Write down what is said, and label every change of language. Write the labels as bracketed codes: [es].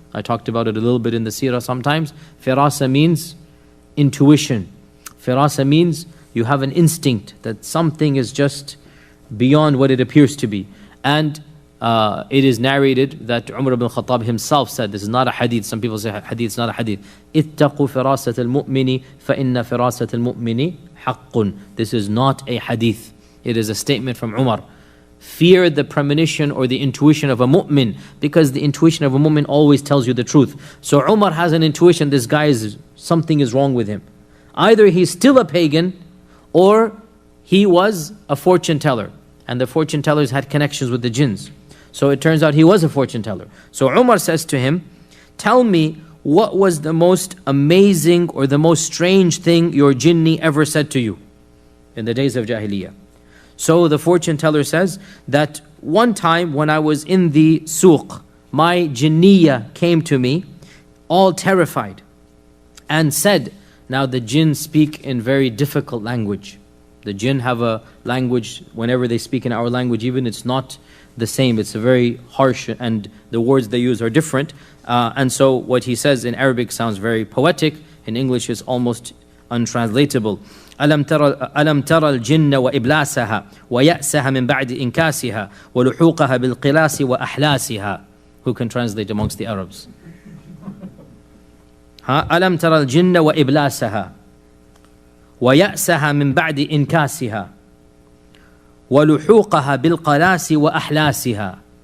[en] I talked about it a little bit in the seerah sometimes. Firasa means intuition. Firasa means you have an instinct that something is just beyond what it appears to be. And it is narrated that Umar Ibn Khattab himself said, this is not a hadith, some people say hadith is not a hadith. [ar] اتقوا فراسة المؤمن فإن فراسة المؤمن حق. [en] This is not a hadith. It is a statement from Umar. Fear the premonition or the intuition of a mu'min, because the intuition of a mu'min always tells you the truth. So Umar has an intuition, this guy something is wrong with him. Either he's still a pagan, or he was a fortune teller. And the fortune tellers had connections with the jinns. So it turns out he was a fortune teller. So Umar says to him, tell me, what was the most amazing or the most strange thing your jinni ever said to you in the days of Jahiliyyah? So the fortune teller says that one time when I was in the suq, my jinniya came to me, all terrified, and said, now the jinn speak in very difficult language. The jinn have a language, whenever they speak in our language even, it's not the same. It's a very harsh, and the words they use are different. And so what he says in Arabic sounds very poetic. In English it's almost untranslatable. [ar] ألم ترى الجن وإبلاسها ويأسها من بعد إنكاسها ولحوقها بالقلاس وأحلاسها. [en] Who can translate amongst the Arabs? [ar] ألم ترى الجن وإبلاسها ويأسها من بعد إنكاسها وَلُحُوقَهَا بِالْقَلَاسِ وَأَحْلَاسِهَا.